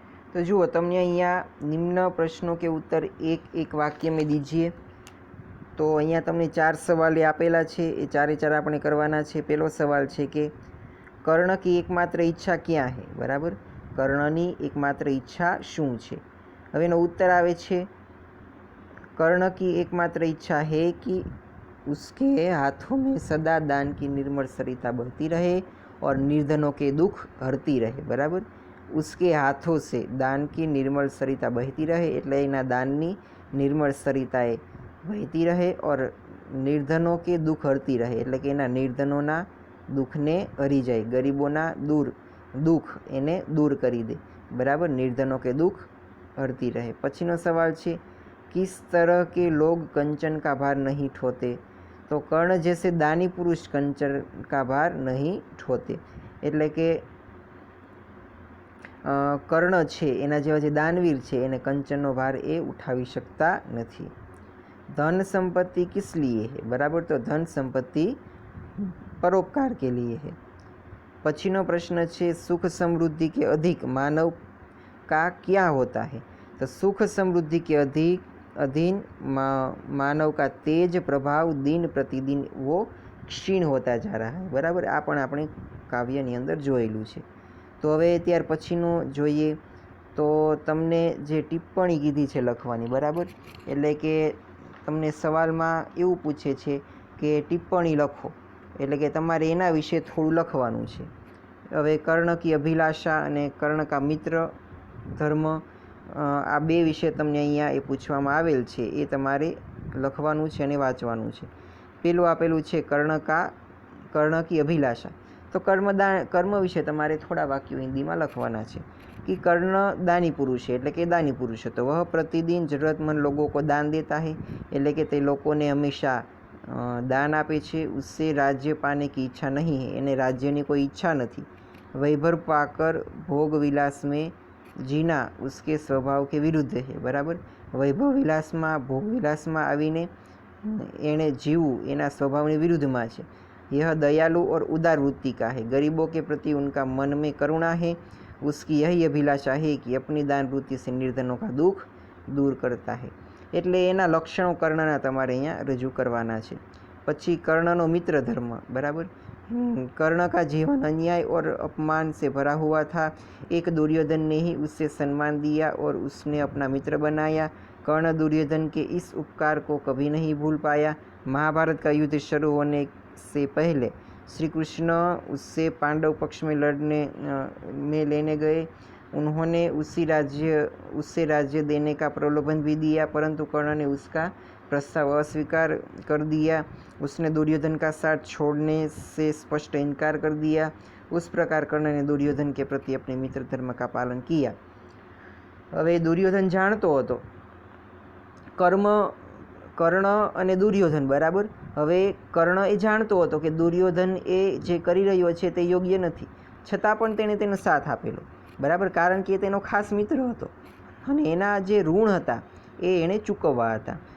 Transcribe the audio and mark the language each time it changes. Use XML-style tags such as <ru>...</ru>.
<gu>તો જુઓ, તમને અહીંયા</gu> <hi>નિમ્ન પ્રશ્નો કે ઉત્તર એક એક વાક્ય મેં દીજીએ.</hi> <gu>તો અહીંયા તમને 4 સવાલ આપેલા છે, એ 4 આપણે કરવાના છે. પહેલો સવાલ છે કે</gu> <hi>કર્ણ કી એકમાત્ર ઈચ્છા ક્યાં હે, બરાબર.</hi> <gu>કર્ણની એકમાત્ર ઈચ્છા શું છે. હવે એનો ઉત્તર આવે છે</gu> <hi>कर्ण की एकमात्र इच्छा है कि उसके हाथों में सदा दान की निर्मल सरिता बहती रहे और निर्धनों के दुख हरती रहे, बराबर. उसके हाथों से दान की निर्मल सरिता बहती रहे</hi> <gu>એટલે એના દાનની નિર્મળ સરિતાએ વહેતી રહે</gu> <hi>ઓર નિર્ધનો કે દુઃખ હરતી રહે</hi> <gu>એટલે કે એના નિર્ધનોના દુઃખને હરી જાય, ગરીબોના દુઃખ એને દૂર કરી દે, બરાબર.</gu> <hi>નિર્ધનો કે દુઃખ હરતી રહે.</hi> <gu>પછીનો સવાલ છે</gu> <hi>किस तरह के लोग कंचन का भार नहीं ठोते, तो कर्ण जैसे दानी पुरुष कंचन का भार नहीं ठोते</hi> <gu>એટલે કે કર્ણ છે એના જેવા જે દાનવીર છે એને કંચનનો ભાર એ ઉઠાવી શકતા નથી.</gu> <hi>ધન સંપત્તિ કિસ લીએ है, બરાબર. તો ધન સંપત્તિ પરોપકાર કે લીએ है.</hi> <gu>પછીનો પ્રશ્ન છે</gu> <hi>સુખ સમૃદ્ધિ કે અધિક માનવ का क्या होता है, तो सुख समृद्धि के अधीन मानव का तेज प्रभाव दिन प्रतिदिन वो क्षीण होता जा रहा है, बराबर.</hi> <gu>આ પણ આપણે કાવ્યની અંદર જોયેલું છે. તો હવે ત્યાર પછીનું જોઈએ તો તમને જે ટિપ્પણી કીધી છે લખવાની, બરાબર. એટલે કે તમને સવાલમાં એવું પૂછે છે કે ટિપ્પણી લખો, એટલે કે તમારે એના વિશે થોડું લખવાનું છે. હવે કર્ણ કી અભિલાષા અને કર્ણ કા મિત્ર ધર્મ, આ બે વિશે તમને અહીંયા એ પૂછવામાં આવેલ છે, એ તમારે લખવાનું છે અને વાંચવાનું છે. પેલું આપેલું છે કર્ણ કી અભિલાષા, તો કર્મ વિશે તમારે થોડા વાક્યો હિન્દીમાં લખવાના છે</gu> <hi>कि कर्ण दानी पुरुष है,</hi> <gu>એટલે કે દાनी पुरुष હતો।</gu> <hi>वह प्रतिदिन जरूरतमंद लोगों को दान देता है,</hi> <gu>એટલે કે તે લોકોને હંમેશા દાન આપે છે।</gu> <hi>उससे राज्य पाने की इच्छा नहीं है,</hi> <gu>એને રાજ્યની કોઈ ઈચ્છા નથી।</gu> <hi>वैभव पाकर भोग विलास में जीना उसके स्वभाव के विरुद्ध है, बराबर।</hi> <gu>वैभव विलासમાં ભોગ વિલાસમાં આવીને એણે જીવવું એના સ્વભાવની વિરુદ્ધમાં છે।</gu> <hi>यह दयालु और उदार वृत्ति का है, गरीबों के प्रति उनका मन में करुणा है। उसकी यही अभिलाषा है कि अपनी दान वृत्ति से निर्धनों का दुख दूर करता है।</hi> <gu>એટલે એના લક્ષણો કર્ણના તમારે અહીંયા રજૂ કરવાના છે। પછી કર્ણનો મિત્ર ધર્મ, બરાબર।</gu> <hi>कर्ण का जीवन अन्याय और अपमान से भरा हुआ था। एक दुर्योधन ने ही उससे सम्मान दिया और उसने अपना मित्र बनाया। कर्ण दुर्योधन के इस उपकार को कभी नहीं भूल पाया। महाभारत का युद्ध शुरू होने से पहले श्री कृष्ण उससे पांडव पक्ष में लड़ने में लेने गए। उन्होंने उससे राज्य देने का प्रलोभन भी दिया, परंतु कर्ण ने उसका प्रस्ताव अस्वीकार कर दिया। उसने दुर्योधन का साथ छोड़ने से स्पष्ट इनकार कर दिया। उस प्रकार कर्ण ने दुर्योधन के प्रति अपने मित्र धर्म का पालन किया।</hi> <gu>હવે દુર્યોધન જાણતો હતો કર્ણ અને દુર્યોધન, બરાબર। હવે કર્ણ એ જાણતો હતો કે દુર્યોધન એ જે કરી રહ્યો છે તે યોગ્ય નથી, છતાં પણ તેણે તેનો સાથ આપેલો, બરાબર, કારણ કે તેનો ખાસ મિત્ર હતો અને એના જે ઋણ હતા એ એણે ચૂકવવા હતા।</gu>